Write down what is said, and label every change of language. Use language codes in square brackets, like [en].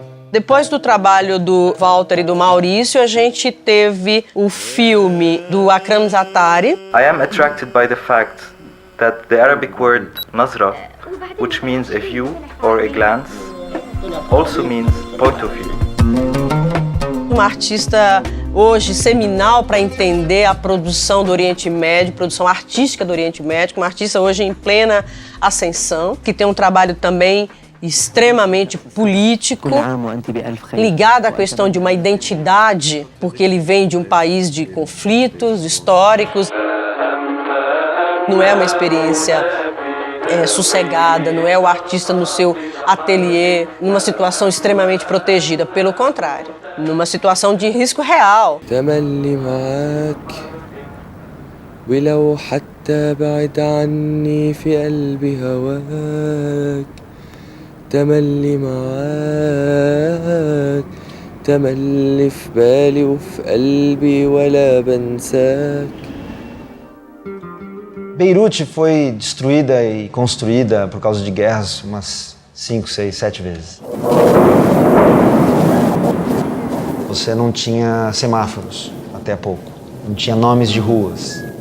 [pt] Depois do trabalho do Walter e do Maurício, a gente teve o filme do Akram Zaatari. [en] I am attracted by the fact that the Arabic word nazra, which means a view or a glance, also means point of view. [pt] Uma artista hoje seminal para entender a produção do Oriente Médio, produção artística do Oriente Médio, uma artista hoje em plena ascensão, que tem um trabalho também extremamente político, ligado à questão de uma identidade, porque ele vem de um país de conflitos históricos. Não é uma experiência sossegada, não é o artista no seu ateliê, numa situação extremamente protegida, pelo contrário, numa situação de risco real. [ar] تملي معاك تملي في بالي وفي قلبي ولا بنساك. [pt] Beirute foi destruída e construída por causa de guerras umas 5, 6, 7 vezes. Você não tinha semáforos, até há pouco. Não tinha nomes de ruas.